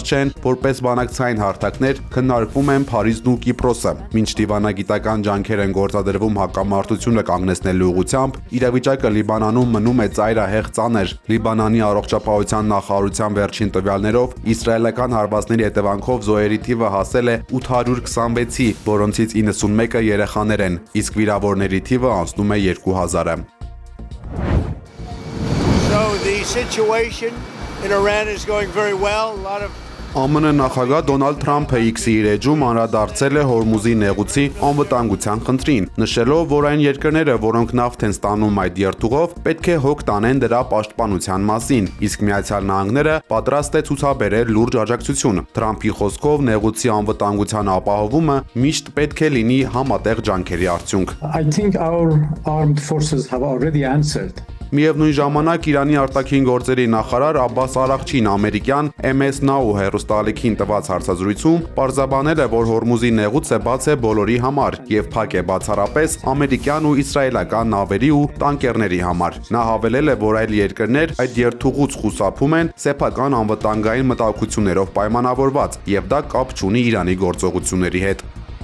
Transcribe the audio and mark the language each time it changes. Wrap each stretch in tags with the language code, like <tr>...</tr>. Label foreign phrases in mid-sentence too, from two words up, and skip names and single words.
<hy>չեն, որպես բանակցային հարթակներ քննարկվում են Փարիզն ու Կիպրոսը։ Մինչ դիվանագիտական ջանքեր են գործադրվում հակամարտությունը կանգնեցնելու ուղղությամբ, իրավիճակը Լիբանանում մնում է ծայրահեղ ծանր։ Լիբանանի առողջապահության նախարարության վերջին տվյալներով իսրայելական հարվածների հետևանքով զոհերի թիվը հասել է 826-ի, որոնցից 91-ը երեխաներ են, իսկ վիրավորների թիվը անցնում է 2000-ը։</hy> <en>In Iran is going very well. A lot of</en> <hy>ԱՄՆ նախագահ Դոնալդ Թրամփը X-ի իր էջում անդրադարձել է Հորմուզի նեղուցի անվտանգության խնդրին, նշելով, որ այն երկրները, որոնք նավթ են ստանում այդ երթուղով, պետք է հոգ տանեն դրա պաշտպանության մասին, իսկ Միացյալ Նահանգները պատրաստ է ցուցաբերել լուրջ աջակցություն։ Թրամփի խոսքով նեղուցի անվտանգության ապահովումը միշտ պետք է լինի համատեղ ջանքերի արդյունք։</hy> <en>I think our armed forces have already answered.</en> <hy>Միևնույն ժամանակ Իրանի արտաքին գործերի նախարար Աբբաս Արաղչին ամերիկյան MS Now հեռուստաալիքին տված հարցազրույցում պարզաբանել է, որ Հորմուզի նեղուցը բաց է բոլորի համար եւ փակ է բացառապես ամերիկյան ու իսրայելական նավերի ու տանկերների համար։ Նա հավելել է, որ այլ երկրներ այդ երթուղուց խուսափում են սեփական անվտանգային մտահոգություններով պայմանավորված եւ դա կապ չունի Իրանի գործողությունների հետ։</hy>